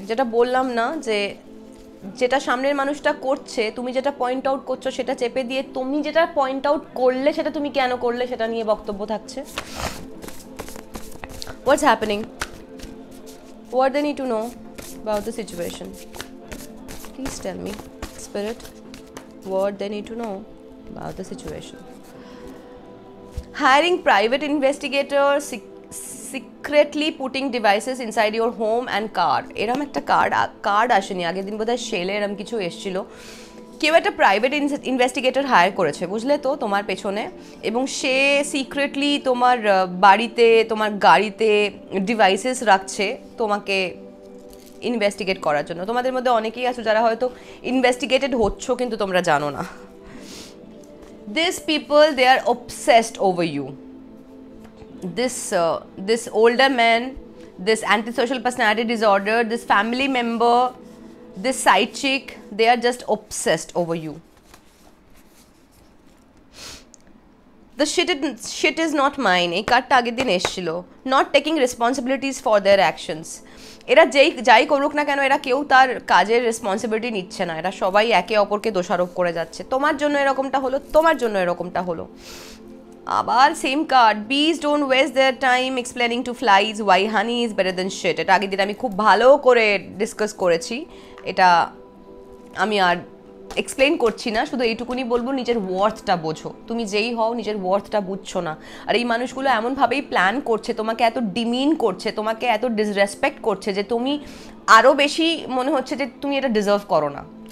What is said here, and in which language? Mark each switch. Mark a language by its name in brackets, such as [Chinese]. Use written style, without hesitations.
[Bangla] যেটা বললাম না, যে যেটা সামনের মানুষটা করছে, তুমি যেটা পয়েন্ট আউট করছো সেটা চেপে দিয়ে তুমি যেটা পয়েন্ট আউট করলে সেটা তুমি কেন করলে সেটা নিয়ে বক্তব্য থাকছে। [English] What's happening? What they need to know about the situation? Please tell me, spirit, what they need to know about the situation. Hiring private investigators, secretly putting devices inside your home and car. [Bangla] এরম একটা card আসেনি আগের দিন, বোধহয় সেলে এরম কিছু এসেছিল। কেউ একটা প্রাইভেট ইনভেস্টিগেটর হায়ার করেছে, বুঝলে তো, তোমার পেছনে, এবং সে সিক্রেটলি তোমার বাড়িতে, তোমার গাড়িতে ডিভাইসেস রাখছে তোমাকে ইনভেস্টিগেট করার জন্য। তোমাদের মধ্যে অনেকেই আছো যারা হয়তো ইনভেস্টিগেটেড হচ্ছ কিন্তু তোমরা জানো না। [English] These people, they are obsessed over you. This older man, this antisocial personality disorder, this family member, this side chick, they are just obsessed over you. The shit is not mine. [Bangla] এই কার্ডটা আগের দিন এসেছিল। [English] Not taking responsibilities for their actions. [Bangla] এরা যাই করুক না কেন, এরা কেউ তার কাজের রেসপন্সিবিলিটি নিচ্ছে না, এরা সবাই একে অপরকে দোষারোপ করে যাচ্ছে। তোমার জন্য এরকমটা হলো, তোমার জন্য এরকমটা হলো। [English] আবার same card, bees don't waste their time explaining to flies why honey is better than shit. [Bangla] এটা আগের দিন আমি খুব ভালো করে ডিসকাস করেছি, এটা আমি আর এক্সপ্লেন করছি না, শুধু এইটুকুনি বলবো, নিজের ওয়ার্থটা বোঝো। তুমি যেই হও নিজের ওয়ার্থটা বুঝছো না। আর এই মানুষগুলো এমনভাবেই প্ল্যান করছে, তোমাকে এত ডিমিন করছে, তোমাকে এত ডিসরেসপেক্ট করছে যে তুমি আরও বেশি মনে হচ্ছে যে তুমি এটা ডিজার্ভ করো না।